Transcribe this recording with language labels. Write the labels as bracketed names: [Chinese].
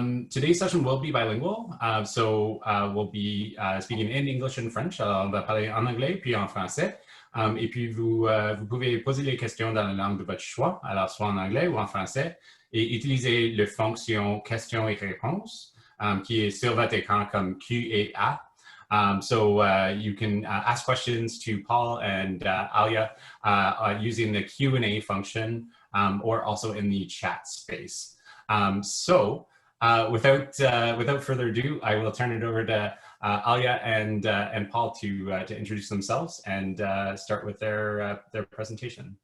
[English] Today's session will be bilingual, so we'll be speaking in English and French. [French] Alors, on va parler en anglais puis en français. Et puis, vous pouvez poser les questions dans la langue de votre choix, alors soit en anglais ou en français, et utiliser la fonction questions et réponses, qui est sur votre écran comme Q et A. [English] So you can ask questions to Paul and Alia using the Q&A function or also in the chat space. So without further ado, I will turn it over to Alia and Paul to introduce themselves and start with their presentation.